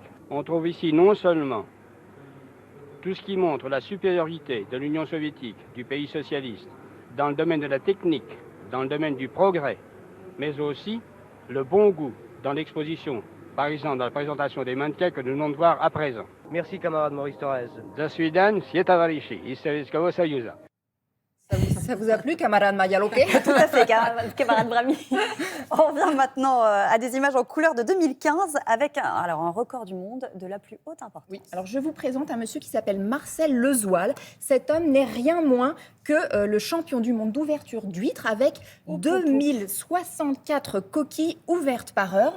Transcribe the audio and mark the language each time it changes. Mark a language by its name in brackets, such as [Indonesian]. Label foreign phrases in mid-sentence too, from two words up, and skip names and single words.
[French] On trouve ici non seulement tout ce qui montre la supériorité de l'Union soviétique, du pays socialiste, dans le domaine de la technique, dans le domaine du progrès, mais aussi le bon goût dans l'exposition, par exemple dans la présentation des mannequins que nous venons de voir à présent. Merci, camarade Maurice Thorez. [Russian] До свидания, все товарищи из Советского Союза. [French] Ça vous a plu, camarade Mayaloke? Tout à fait, camarade Bramy. On revient maintenant à des images en couleur de 2015 avec un record du monde de la plus haute importance. Oui, alors je vous présente un monsieur qui s'appelle Marcel Lezoil. Cet homme n'est rien moins que le champion du monde d'ouverture d'huîtres avec 2064 coquilles ouvertes par heure.